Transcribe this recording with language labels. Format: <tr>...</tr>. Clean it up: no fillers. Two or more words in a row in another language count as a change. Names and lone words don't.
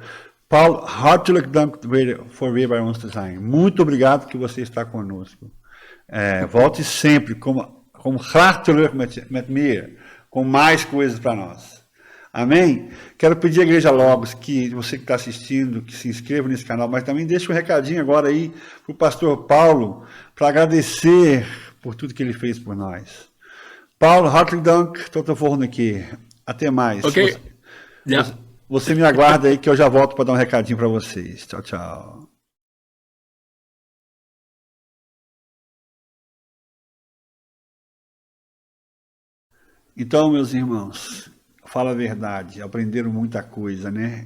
<nl>Paulo, hartelijk dank voor weer bij ons te zijn.</nl> <pt>Muito obrigado que você está conosco. Volte sempre, como</pt> <nl>graag terug met meer,</nl> <pt>com mais coisas para nós. Amém? Quero pedir à Igreja Logos que você que está assistindo, que se inscreva nesse canal, mas também deixe um recadinho agora aí para o pastor Paulo, para agradecer por tudo que ele fez por nós.</pt> <nl>Paulo, hartelijk dank. Tot de volgende keer.</nl> <pt>Até mais. Ok. Você me aguarda aí que eu já volto para dar um recadinho para vocês. Tchau, tchau. Então, meus irmãos, fala a verdade, aprenderam muita coisa, né?</pt>